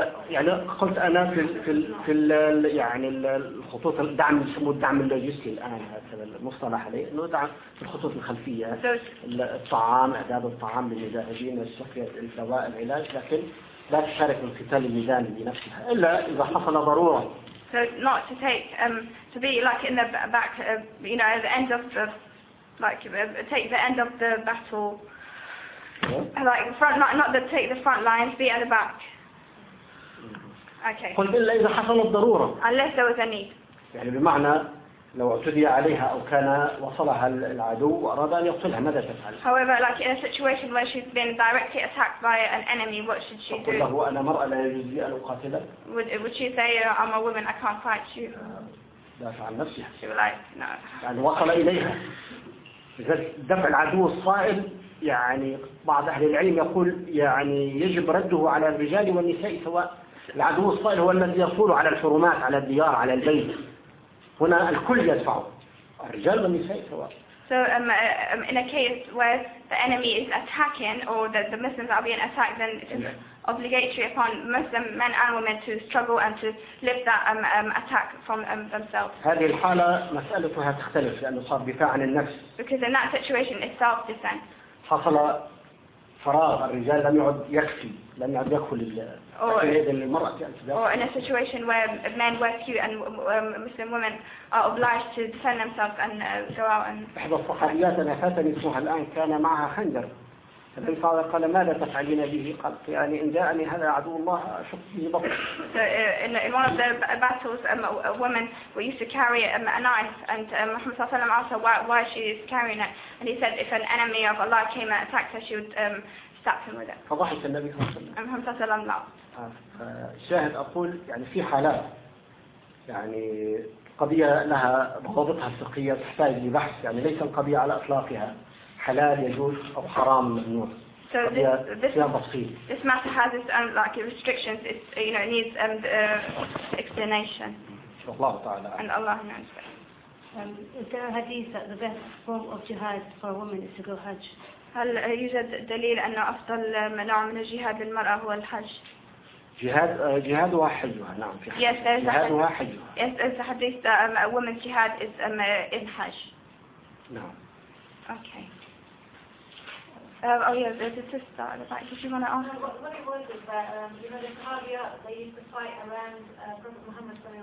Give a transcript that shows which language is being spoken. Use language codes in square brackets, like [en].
[ar] يعني قلت أنا في ال خطوط الدعم يسموه الدعم اللوجستي الآن هذا المصطلح عليه إنه دعم الخطوط الخلفية. إعداد الطعام للمجاهدين السقيا الدواء العلاج لكن. لا تشارك في قتال الميدان بنفسها إلا إذا حصل ضرورة. [en] So not to take to be like in the back you know at the end of the like take the end of the battle yeah. Like front not to take the front lines be at the back. Okay. [ar] قل إلا إذا حصلت ضرورة. [en] Unless there was a need. [ar] يعني بمعنى لو اعتدي عليها أو كان وصلها العدو وأراد أن يقتلها ماذا تفعل؟ [en] However, like in a situation where she's been directly attacked by an enemy, what should she do? [ar] تقول له أنا مرأة لا يجوز لي أن أقاتلك. [en] Would she say I'm a woman I can't fight you? [ar] دافع عن نفسها. [en] She would like no. [ar] يعني وصل إليها. إذا دفع العدو الصائل يعني بعض أهل العلم يقول يعني يجب رده على الرجال والنساء سواء العدو الصائل هو الذي يصول على الحرمات على الديار على البيت. هنا الكل يدفع الرجال والنساء سواء. [en] So in a case where the enemy is attacking or the Muslims are being attacked, then it is obligatory upon Muslim men and women to struggle and to lift that attack from themselves. [ar] هذه الحالة مسألتها تختلف لأنه صار دفاع عن النفس. [en] Because in that situation it's self-defense. [ar] حصل فراغ الرجال لم يعد يكفي لم يعد يكفي لل. [en] Or in a situation where men were few and Muslim women are obliged to defend themselves and go out and. [ar] أحد الصحابيات أنا فاتني اسمها الآن كان معها خنجر فالنبي صلى الله عليه وسلم قال ماذا تفعلين به؟ قالت يعني إن جاءني هذا عدو الله أشق به بطني. [en] So in one of the battles, a woman used to carry a knife, and Muhammad [ar] صلى الله عليه وسلم [en] asked her why she is carrying it, and he said if an enemy of Allah came and attacked her, she would stab him with it. [ar] فضحك النبي صلى الله عليه وسلم. Muhammad صلى الله عليه وسلم [en] laughed. [ar] شاهد أقول يعني في حالات يعني قضية لها ضوابطها الفقهية تحتاج لبحث، يعني ليس القضية على إطلاقها حلال يجوز أو حرام ممنوع. [en] This matter has its own like restrictions. It's you know needs explanation. Allah Ta'ala. And Allah knows. Is there a hadith that the best form of jihad for a woman is to go Hajj? [ar] هل يوجد دليل أن أفضل نوع من الجهاد للمرأة هو الحج؟ جهاد وحجها نعم في حج. جهاد وحجها. [en] Yes, there's a hadith that a woman's jihad is in Hajj. [ar] نعم. [en] Okay. Oh yeah, there's a sister in the back. Did you want to ask? What it was is that you know the Sahabia, they used to fight around Prophet Muhammad